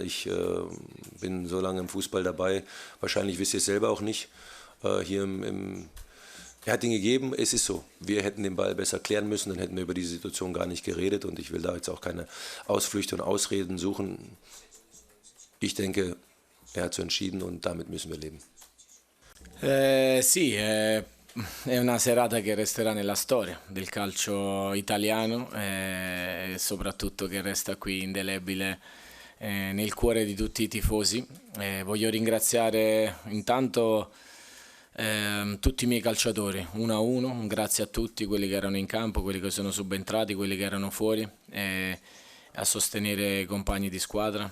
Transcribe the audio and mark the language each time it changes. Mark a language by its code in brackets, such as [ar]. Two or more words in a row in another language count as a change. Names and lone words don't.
[de] Ich bin so lange im Fußball dabei, wahrscheinlich wisst ihr es selber auch nicht. Er hat ihn gegeben, es ist so. Wir hätten den Ball besser klären müssen, dann hätten wir über diese Situation gar nicht geredet und ich will da jetzt auch keine Ausflüchte und Ausreden suchen. Ich denke, er hat so entschieden und damit müssen wir leben. [it] Sì, è una serata che resterà nella storia del calcio italiano e soprattutto che resta qui indelebile nel cuore di tutti i tifosi. Voglio ringraziare intanto tutti i miei calciatori, uno a uno, un grazie a tutti quelli che erano in campo, quelli che sono subentrati, quelli che erano fuori, a sostenere i compagni di squadra.